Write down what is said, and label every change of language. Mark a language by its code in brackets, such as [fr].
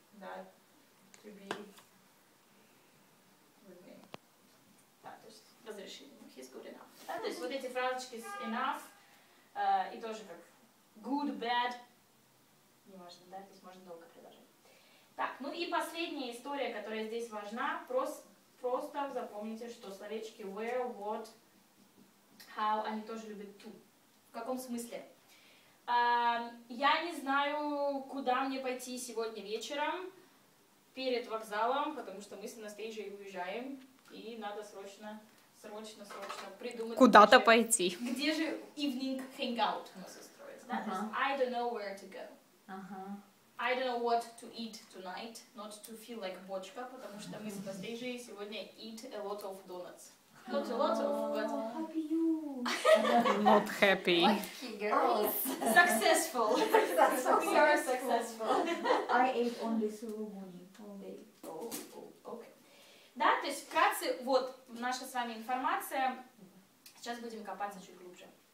[ru] Да, [en] to be with me. [ru] Да, то есть разрешение. [en] He's good enough. [ru] Да, то есть вот эти фразочки с enough и тоже как good, bad. Не важно, да, здесь можно долго продолжать. Так, ну и последняя история, которая здесь важна. Просто запомните, что словечки where, what, how, они тоже любят to. В каком смысле? Я не знаю, куда мне пойти сегодня вечером перед вокзалом, потому что мы с Анастейджей уезжаем, и надо срочно придумать. Куда-то пойти. Где же [en] evening hangout [ru] у нас устроится, да? То есть [en] I don't know where to go. I don't know what to eat tonight, not to feel like [ru] бочка, потому что мы с Анастейджей сегодня [en] eat a lot of donuts. Not a lot of, but Happy you. Not happy. Lucky girls. successful. We are successful. I ate only suruguni all day. Okay. [ru] Да, то есть вкратце, вот наша с вами информация. Сейчас будем копаться чуть глубже.